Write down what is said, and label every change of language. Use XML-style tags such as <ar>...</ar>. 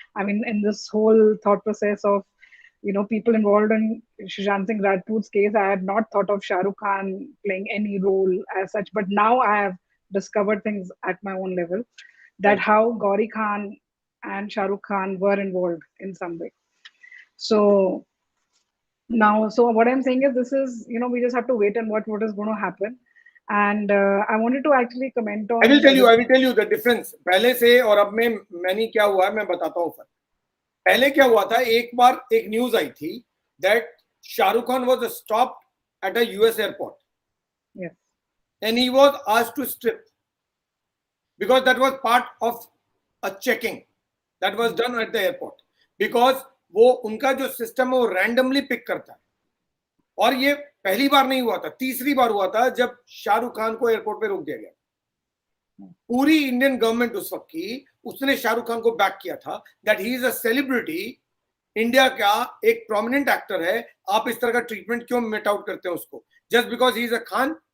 <en>I mean, in this whole thought process of people involved in Sushant Singh Rajput's case, I had not thought of Shah Rukh Khan playing any role as such, but now I have discovered things at my own level, that Right. how Gauri Khan and Shah Rukh Khan were involved in some way. So now, so what I'm saying is, this is, we just have to wait and watch what is going to happen. And I wanted to actually comment on. I will tell you the difference.</en> <hi>पहले से और अब में मैंने क्या हुआ है मैं बताता हूँ फर्क. पहले क्या हुआ था, एक बार एक न्यूज आई थी</hi> <en>that Shahrukh Khan was stopped at a US airport. Yes. And he was asked to strip because that was part of a checking that was done at the airport.</en> <hi>Because वो उनका जो system है वो randomly pick करता है, और ये पहली बार नहीं हुआ था, तीसरी बार हुआ था जब शाहरुख खान को एयरपोर्ट पे रोक दिया गया. पूरी इंडियन गवर्नमेंट उस वक्त की, उसने शाहरुख खान को बैक किया था</hi> <en>that he is a celebrity,</en> <hi>India का एक प्रोमिनेंट एक्टर है, आप इस तरह का ट्रीटमेंट क्यों मिट आउट करते हैं उसको</hi> <en>Just because he is a Khan?</en>